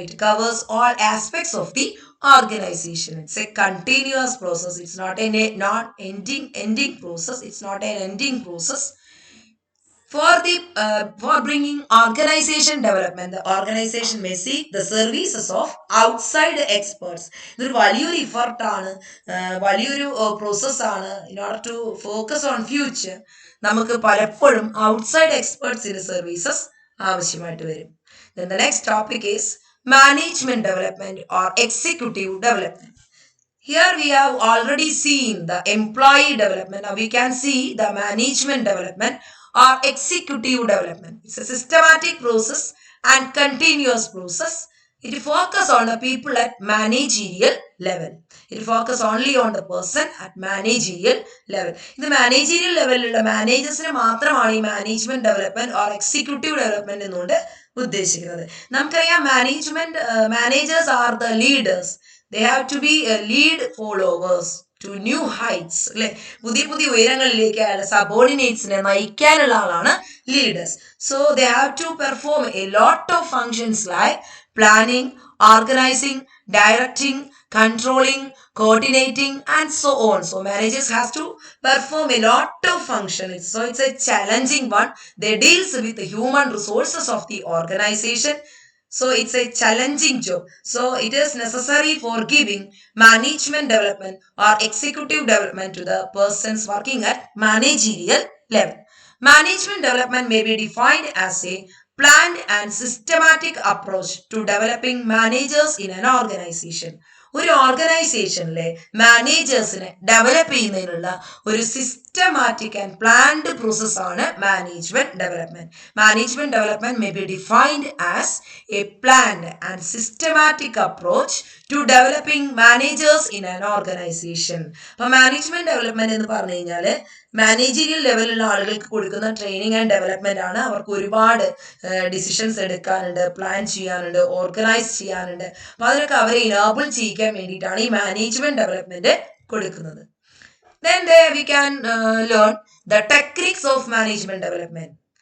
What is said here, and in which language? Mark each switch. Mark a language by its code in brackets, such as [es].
[en] It covers all aspects of the organization. It's a continuous process. It's not a non-ending process. It's not an ending process. For bringing organization development, the organization may seek the services of outside experts. [ml] ഇതൊരു വലിയൊരു ഇഫർട്ടാണ്, വലിയൊരു പ്രോസസ്സാണ്. [en] in order to focus on future [ml] നമുക്ക് പലപ്പോഴും outside എക്സ്പേർട്സിന്റെ services ആവശ്യമായിട്ട് വരും. [en] Then the next topic is management development or executive development. Here we have already seen the employee development. Now we can see the management development or executive development. It's a systematic process and continuous process. It focuses on the people at managerial level. It focuses only on the person at managerial level. [ml] ഇത് managerial ലെവലിലുള്ള മാനേജേഴ്സിന് മാത്രമാണ് ഈ management development or executive development എന്നുകൊണ്ട് ഉദ്ദേശിക്കുന്നത്. നമുക്കറിയാം [en] Managers are the leaders. They have to be lead followers to new heights. [ml] അല്ലെ, പുതിയ പുതിയ ഉയരങ്ങളിലേക്ക് അയാളുടെ സബോർഡിനേറ്റ്സിനെ നയിക്കാനുള്ള ആളാണ് leaders. [en] So they have to perform a lot of functions like planning, organizing, directing, controlling, coordinating, and so on. So managers has to perform a lot of functions. So it's a challenging one. They deals with the human resources of the organization. So it's a challenging job. So it is necessary for giving management development or executive development to the persons working at managerial level. Management development may be defined as a planned and systematic approach to developing managers in an organization. [ml] ഒരു ഓർഗനൈസേഷനിലെ മാനേജേഴ്സിനെ develop ചെയ്യുന്നതിനുള്ള ഒരു systematic and planned process ആണ് management development. [en] Management development may be defined as a planned and systematic approach to developing managers in an organization. [ml] അപ്പൊ management development എന്ന് പറഞ്ഞു കഴിഞ്ഞാൽ managerial ലെവലിലുള്ള ആളുകൾക്ക് കൊടുക്കുന്ന ട്രെയിനിങ് ആൻഡ് ഡെവലപ്മെന്റ് ആണ്. അവർക്ക് ഒരുപാട് ഡിസിഷൻസ് എടുക്കാനുണ്ട്, പ്ലാൻ ചെയ്യാനുണ്ട്, ഓർഗനൈസ് ചെയ്യാനുണ്ട്. അപ്പൊ അതിനൊക്കെ അവരെ ഇനാബിൾ ചെയ്യിക്കാൻ വേണ്ടിയിട്ടാണ് ഈ മാനേജ്മെന്റ് ഡെവലപ്മെന്റ് കൊടുക്കുന്നത്. [en] Then there we can learn the techniques of management development.